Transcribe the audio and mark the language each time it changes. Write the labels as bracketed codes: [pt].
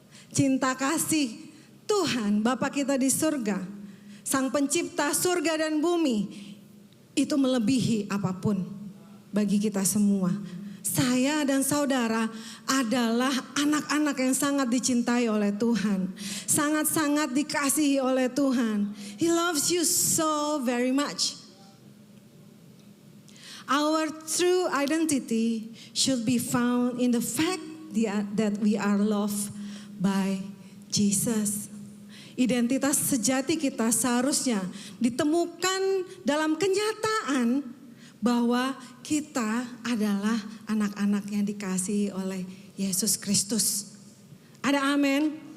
[id] Cinta kasih Tuhan, Bapa kita di surga, Sang Pencipta surga dan bumi, itu melebihi apapun bagi kita semua. Saya dan saudara adalah anak-anak yang sangat dicintai oleh Tuhan. Sangat-sangat dikasihi oleh Tuhan. [en] He loves you so very much. Our true identity should be found in the fact that we are loved by Jesus. [id] Identitas sejati kita seharusnya ditemukan dalam kenyataan bahwa kita adalah anak-anak yang dikasihi oleh Yesus Kristus. Ada amin?